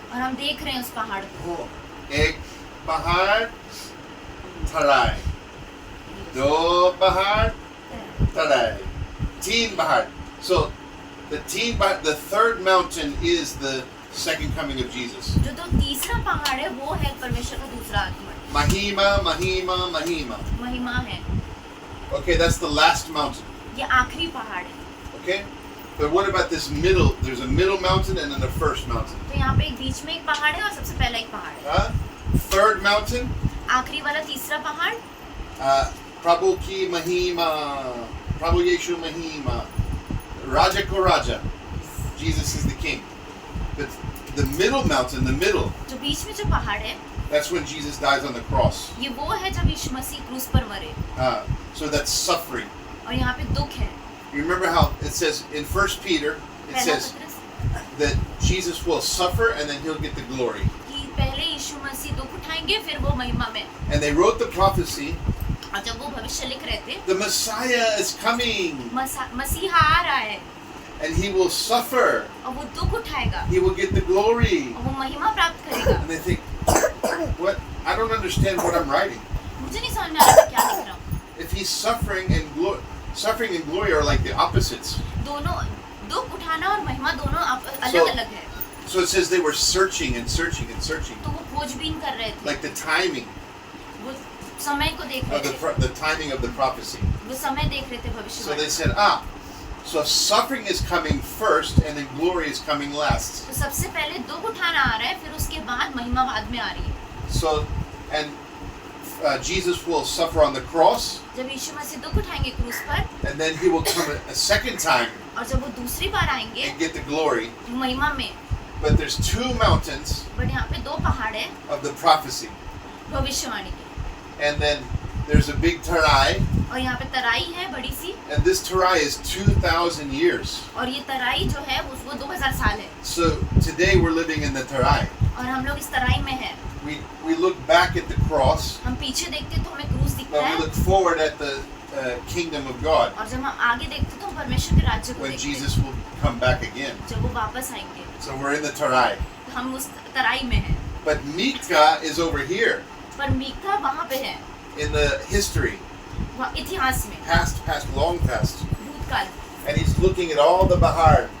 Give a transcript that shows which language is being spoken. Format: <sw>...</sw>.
<hi>और हम देख रहे हैं उस पहाड़ को. एक पहाड़ तराई, दो पहाड़ तराई, तीन पहाड़.</hi> <en>So the third mountain is the second coming of Jesus.</en> <hi>जो तो तीसरा पहाड़ है वो है परमेश्वर का दूसरा आगमन. Mahima, Mahima, Mahima. महिमा है.</hi> <en>Okay, that's the last mountain.</en> <hi>ये आखिरी पहाड़ है.</hi> <en>Okay? But what about this middle? There's a middle mountain and then the first mountain.</en> <hi>तो यहाँ पे एक बीच में एक पहाड़ है और सबसे पहला एक पहाड़ है.</hi> <en>Third mountain,</en> <hi>आखिरी वाला तीसरा पहाड़, प्रभु की महिमा, प्रभु यीशु महिमा, Raja ko Raja.</hi> <en>Jesus is the king. But the middle mountain, the middle,</en> <hi>जो बीच में जो पहाड़ है,</hi> <en>that's when Jesus dies on the cross.</en> <hi>ये वो है जब यीशु मसीह क्रूस पर मरे,</hi> <en>So that's suffering.</en> <hi>और यहाँ पे दुख है।</hi> <en>You remember how it says in 1 Peter, it</en> <hi>पहला</hi> <en>says</en> <hi>पत्रस</hi> <en>that Jesus will suffer and then he'll get the glory.</en> <hi>कि पहले यीशु मसीह दुख उठाएंगे, फिर वो महिमा में।</hi> <en>And they wrote the prophecy,</en> <hi>और जब वो भविष्य लिख रहे थे,</hi> <en>the Messiah is coming</en> <hi>मसीहा आ रहा है</hi> <en>and he will suffer.</en> <hi>और वो दुख उठाएगा</hi> <en>He will get the glory.</en> <hi>और वो महिमा प्राप्त करेगा।</hi> <en>And they think, what? I don't understand what I'm writing.</en> <hi>मुझे नहीं समझ में आ रहा मैं क्या लिख रहा हूँ।</hi> <en>If he's suffering and glory are like the opposites.</en> <hi>दोनों दुख उठाना और महिमा दोनों अलग</hi> <en>So-</en> <hi>अलग है।</hi> <en>So it says they were searching and searching and searching,</en> <hi>तो वो खोजबीन कर रहे थे,</hi> <en>like the timing</en> <hi>वो समय को देख रहे</hi> <en>of</en> <hi>थे,</hi> <en>the timing of the prophecy.</en> <hi>वो समय देख रहे थे</hi> <en>So they</en> <hi>भविष्य।</hi> <en>said, so suffering is coming first and then glory is coming last.</en> <hi>तो सबसे पहले दुख उठाना आ रहा है, फिर उसके बाद महिमा बाद में आ रही है।</hi> <en>So, and Jesus will suffer on the cross,</en> <hi>जब यीशु मसीह दुख उठाएंगे क्रूस पर,</hi> <en>and then he will come a second time</en> <hi>और जब वो दूसरी बार आएंगे</hi> <en>and get the glory.</en> <hi>महिमा में,</hi> <en>But there's two mountains</en> <hi>but यहाँ पे दो पहाड़ है</hi> <en>of the prophecy,</en> <hi>भविष्यवाणी के,</hi> <en>and then there's a big Tarai,</en> <hi>और यहाँ पे तराई है बड़ी सी,</hi> <en>and this Tarai is 2,000 years.</en> <hi>और ये तराई जो है वो 2000 साल है,</hi> <en>So today we're living in the Tarai.</en> <hi>और हम लोग इस तराई में हैं।</hi> <en>We look back at the cross,</en> <hi>हम पीछे देखते तो हमें क्रूस दिखता</hi> <en>but we</en> <hi>है,</hi> <en>look forward at the kingdom of God</en> <hi>और जब हम आगे देखते तो हम परमेश्वर के राज्य को</hi> <en>when</en> <hi>देखते</hi> <en>Jesus will come back again.</en> <hi>जब वो वापस आएंगे।</hi> <en>So we're in the Tarai.</en> <hi>तो हम उस तराई में हैं,</hi> <en>But Mika is over here</en> <hi>पर मीका वहाँ पे है,</hi> <en>in the history,</en> <hi>वहाँ इतिहास में,</hi> <en>past, long past.</en> <hi>भूतकाल,</hi> <en>And he's looking at all the Bahar.</en>